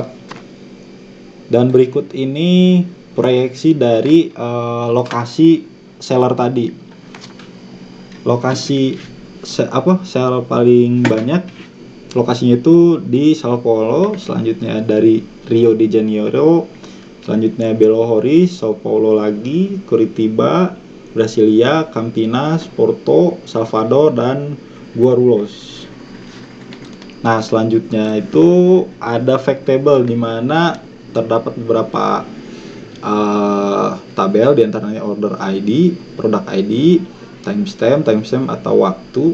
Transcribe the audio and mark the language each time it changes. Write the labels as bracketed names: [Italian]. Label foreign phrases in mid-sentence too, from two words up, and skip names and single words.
[Indonesian] Dan berikut ini proyeksi dari lokasi seller tadi. Lokasi seller paling banyak lokasinya itu di Sao Paulo, selanjutnya dari Rio de Janeiro, selanjutnya Belo Horizonte, Sao Paulo lagi, Curitiba, Brasilia, Campinas, Porto, Salvador, dan Guarulhos. Nah, selanjutnya itu ada [English] fact table [Indonesian] di mana terdapat beberapa tabel, diantaranya [English] order ID, product ID, [Indonesian] timestamp atau waktu.